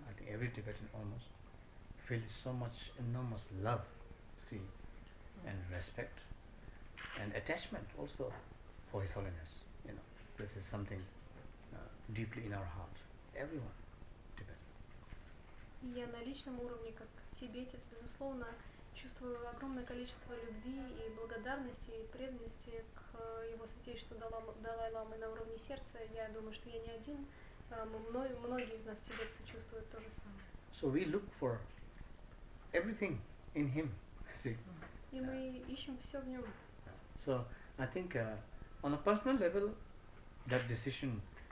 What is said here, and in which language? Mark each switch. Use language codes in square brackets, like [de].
[en] I think every Tibetan almost feels so much enormous love, see, and respect, and attachment also for His Holiness. You know, this is something deeply in our heart. Everyone, Tibetan. [ru] Я на личном уровне, как тибетец, безусловно, чувствую огромное количество любви и благодарности и преданности к его святейшеству Далай-ламы на уровне сердца. Я думаю, что я не один. Многие из нас, тибетцы, чувствуют то же самое. [en] So we look for everything in him. See. [ru] И мы ищем все в нем. [en] So I think on a personal level, that decision